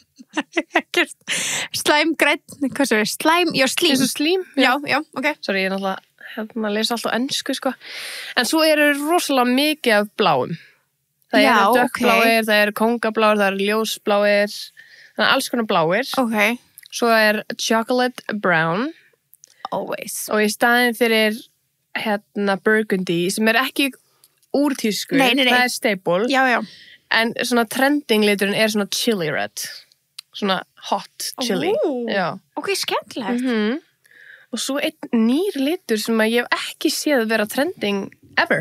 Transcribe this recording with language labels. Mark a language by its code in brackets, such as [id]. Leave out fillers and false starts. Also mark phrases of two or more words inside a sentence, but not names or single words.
[is] Slæmgræn, hvað svo er? Slæm, já, slím. Þessu slím? Já, ok. Sorry, ég er náttúrulega að lesa alltaf ensku, sko. En svo eru rosalega mikið af bláum. Það eru dökkbláir, það eru kóngabláir, það eru ljósbláir, þannig að alls konar bláir. Ok. Svo er [en] chocolate brown. [is] Always. Og í staðinn fyrir burgundy, sem er ekki úr tísku. Nei. Það er staple. Já. En svona trending liturinn er svona [en] chili red. [is] Svona [en] hot chili. [is] Já. Ok, skemmtilegt. Og svo einn nýr litur sem að ég hef ekki séð vera [en] trending ever.